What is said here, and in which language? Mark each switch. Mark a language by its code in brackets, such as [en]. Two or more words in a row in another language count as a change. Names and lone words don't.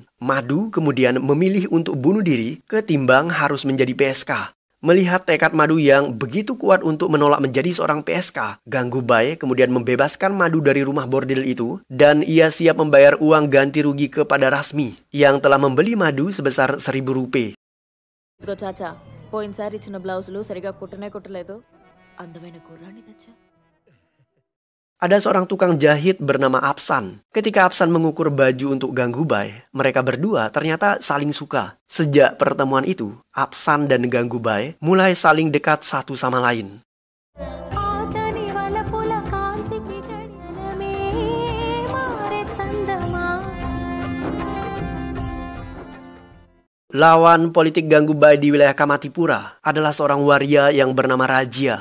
[id] Madu kemudian memilih untuk bunuh diri ketimbang harus menjadi PSK. Melihat tekad Madu yang begitu kuat untuk menolak menjadi seorang PSK, Ganggu Bai kemudian membebaskan Madu dari rumah bordil itu dan ia siap membayar uang ganti rugi kepada Rasmi yang telah membeli Madu sebesar 1.000 rupiah. [te] పోయినసారి ఇచ్చిన బ్లౌజులు సరిగా కుట్టనే కుట్టలేదు అందమైన గుర్రాన్ని తెచ్చా. [id] Ada seorang tukang jahit bernama Apsan. Ketika Apsan mengukur baju untuk Ganggu Bai, mereka berdua ternyata saling suka. Sejak pertemuan itu, Apsan dan Ganggu Bai mulai saling dekat satu sama lain. Lawan politik Ganggu Bai di wilayah Kamatipura adalah seorang waria yang bernama Rajia.